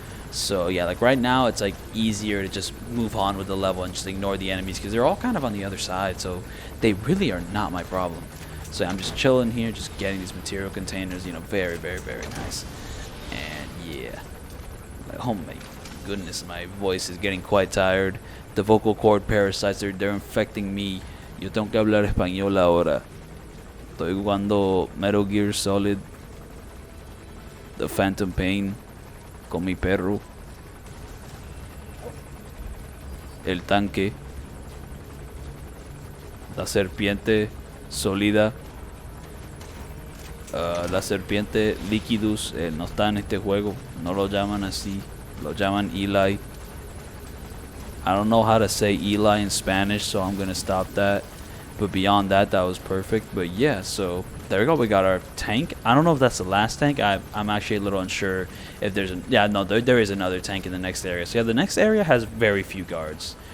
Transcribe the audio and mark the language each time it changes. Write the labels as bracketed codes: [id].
[en] So yeah, like right now it's like easier to just move on with the level and just ignore the enemies because they're all kind of on the other side, so they really are not my problem. So I'm just chilling here, just getting these material containers, you know, very, very, very nice. And yeah, like, oh my goodness, my voice is getting quite tired. The vocal cord parasites, they're infecting me. [es] Yo tengo que hablar español ahora. Estoy jugando Metal Gear Solid, The Phantom Pain, con mi perro, el tanque, la serpiente sólida, la serpiente Liquidus, no está en este juego, no lo llaman así, lo llaman Eli. [en] I don't know how to say Eli in Spanish, so I'm gonna stop that. But beyond that, that was perfect. But yeah, so there we go. We got our tank. I don't know if that's the last tank. I'm actually a little unsure if there's yeah, no, there is another tank in the next area. So yeah, the next area has very few guards.